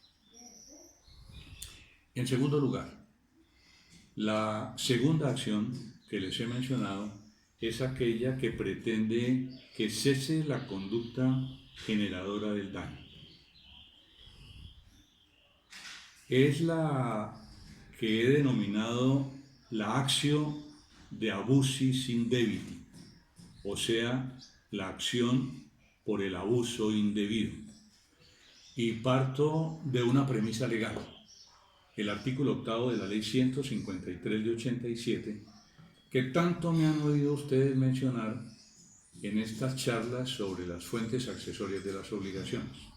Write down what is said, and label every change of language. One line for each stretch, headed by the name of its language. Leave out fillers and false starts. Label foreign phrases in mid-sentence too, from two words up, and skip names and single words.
Spanish: En segundo lugar, la segunda acción que les he mencionado es aquella que pretende que cese la conducta generadora del daño. Es la que he denominado la
Latin: actio de abusis indebiti,
Spanish: o sea, la acción por el abuso indebido. Y parto de una premisa legal. El artículo 8 de la Ley 153 de 87, que tanto me han oído ustedes mencionar en estas charlas sobre las fuentes accesorias de las obligaciones.